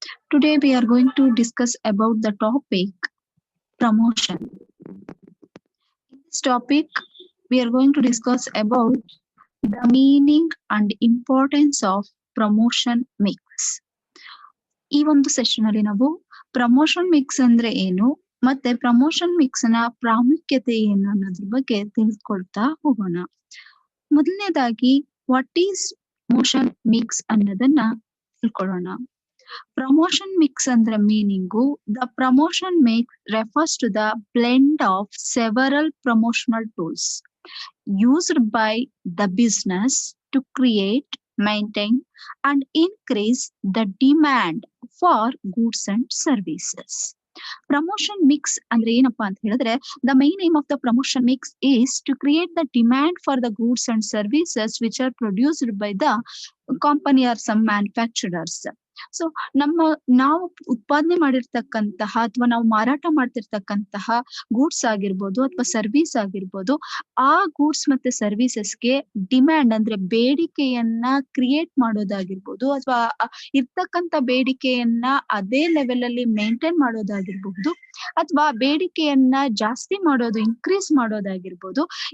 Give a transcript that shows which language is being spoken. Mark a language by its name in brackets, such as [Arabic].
[English] Today, we are going to discuss about the topic promotion. In this topic, we are going to discuss about the meaning and importance of promotion mix. [Kannada] ಈ ಒಂದು session ಅಲ್ಲಿ ನಾವು promotion mix ಅಂದ್ರೆ ಏನು ಮತ್ತೆ promotion mix ನ ಪ್ರಾಮುಖ್ಯತೆ ಏನು ಅನ್ನೋದ್ರ ಬಗ್ಗೆ ತಿಳಿದುಕೊಳ್ತಾ ಹೋಗೋಣ. ಮೊದಲನೇದಾಗಿ [English] what is promotion mix [Kannada] ಅನ್ನೋದನ್ನ ತಿಳ್ಕೊಳ್ಳೋಣ. ಪ್ರಮೋಷನ್ ಮಿಕ್ಸ್ ಅಂದ್ರೆ meaning [English] The promotion mix refers to the blend of several promotional tools used by the business to create, maintain, and increase the demand for goods and services. Promotion mix [Kannada] ಅಂದ್ರೆ ಏನಪ್ಪಾ ಅಂತ ಹೇಳಿದ್ರೆ [English] the main aim of the promotion mix is to create the demand for the goods and services which are produced by the company or some manufacturers. [Kannada] So ನಾವು ಉತ್ಪಾದನೆ ಮಾಡಿರ್ತಕ್ಕಂತಹ ಅಥವಾ ನಾವು ಮಾರಾಟ ಮಾಡ್ತಿರ್ತಕ್ಕಂತಹ ಗೂಡ್ಸ್ ಆಗಿರ್ಬೋದು ಅಥವಾ ಸರ್ವಿಸ್ ಆಗಿರ್ಬೋದು, ಆ ಗೂಡ್ಸ್ ಮತ್ತೆ ಸರ್ವಿಸಸ್ಗೆ ಡಿಮ್ಯಾಂಡ್ ಅಂದ್ರೆ ಬೇಡಿಕೆಯನ್ನ ಕ್ರಿಯೇಟ್ ಮಾಡೋದಾಗಿರ್ಬೋದು ಅಥವಾ ಇರ್ತಕ್ಕಂಥ ಬೇಡಿಕೆಯನ್ನ ಅದೇ ಲೆವೆಲ್ ಅಲ್ಲಿ ಮೇಂಟೈನ್ ಮಾಡೋದಾಗಿರ್ಬಹುದು ಅಥವಾ ಬೇಡಿಕೆಯನ್ನ ಜಾಸ್ತಿ ಮಾಡೋದು ಇನ್ಕ್ರೀಸ್ ಮಾಡೋದಾಗಿರ್ಬೋದು.